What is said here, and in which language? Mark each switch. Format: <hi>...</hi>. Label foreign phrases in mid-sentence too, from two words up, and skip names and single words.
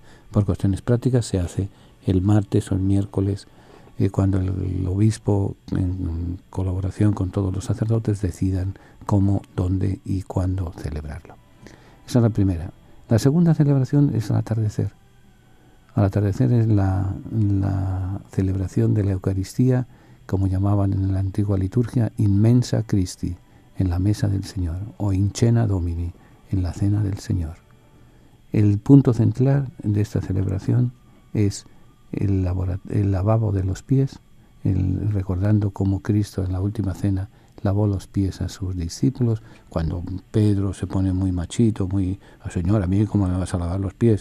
<es>Por cuestiones prácticas se hace el martes o el miércoles, cuando el obispo, en colaboración con todos los sacerdotes, decidan cómo, dónde y cuándo celebrarlo. Esa es la primera. La segunda celebración es al atardecer. Al atardecer es la celebración de la Eucaristía, como llamaban en la antigua liturgia,</es> <la>in mensa Christi,</la> <es>en la mesa del Señor, o</es> <la>in cena Domini,</la> <es>en la cena del Señor. El punto central de esta celebración es el lavabo de los pies, recordando cómo Cristo en la última cena lavó los pies a sus discípulos, cuando Pedro se pone muy machito, Señor, a mí ¿cómo me vas a lavar los pies?</es>